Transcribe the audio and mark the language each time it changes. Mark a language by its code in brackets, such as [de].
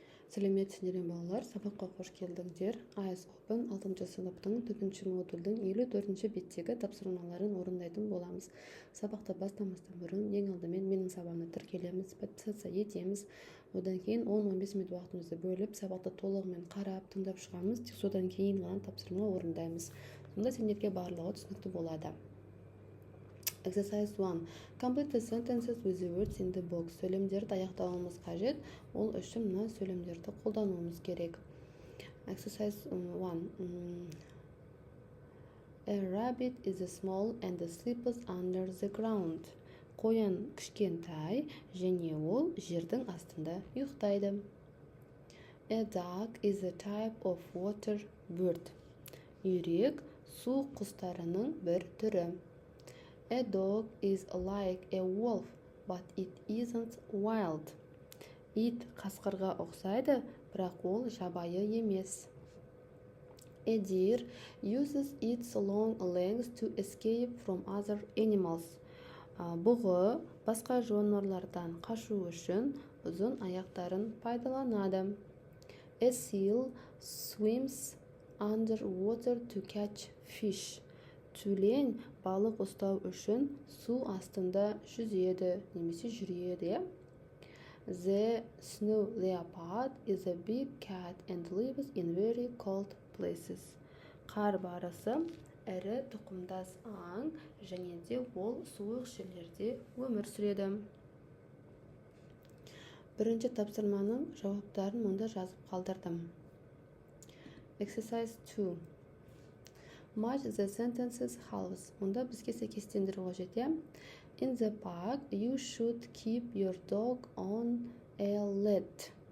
[kk] Сәлеметсіздер балалар, сабаққа қош келдіңдер. Eyes Open 6 сыныптың 4 модульдің 54 беттегі тапсырмаларын орындайтын боламыз. Сабақты бастамастан бұрын ең алдымен менің сабағымды тіркелеміз, подписаться етеміз. Одан кейін 10-15 минут уақытымызды бөліп, сабақты толығымен қарап, тыңдап шығамыз. Тек содан кейін ғана тапсырма орындаймыз. Сонда сендерге барлығы түсінікті болады. [en] Exercise 1. Complete the sentences with the words in the box. [kk] Сөйлемдерді аяқтауымыз қажет. Ол үшін мына сөйлемдерді қолдануымыз керек. [en] Exercise 1. A rabbit is small and sleeps under the ground. [kk] Қоян кішкентай және ол жердің астында ұйықтайды. [en] A duck is a type of water bird. [kk] Үйрек су құстарының бір түрі. [en] A dog is like a wolf, but it isn't wild. [kk] Ит қасқырға ұқсайды, бірақ ол жабайы емес. [en] A deer uses its long legs to escape from other animals. [kk] Бұғы басқа жануарлардан қашу үшін ұзын аяқтарын пайдаланады. [en] A seal swims underwater to catch fish. [kk] Тюлень балық ұстау үшін су астында жүзеді, немесе жүреді. [en] The snow leopard is a big cat and lives in very cold places. [kk] Қар барысы ірі тұқымдас аң, және де ол суық жерлерде өмір сүреді. Бірінші тапсырманың жауаптарын мұнда жазып қалдырдым. [en] Exercise 2. Match the sentences halves. [kk] Мұнда бізге сәйкестендіру қажет. [en] In the park, you should keep your dog on a lead.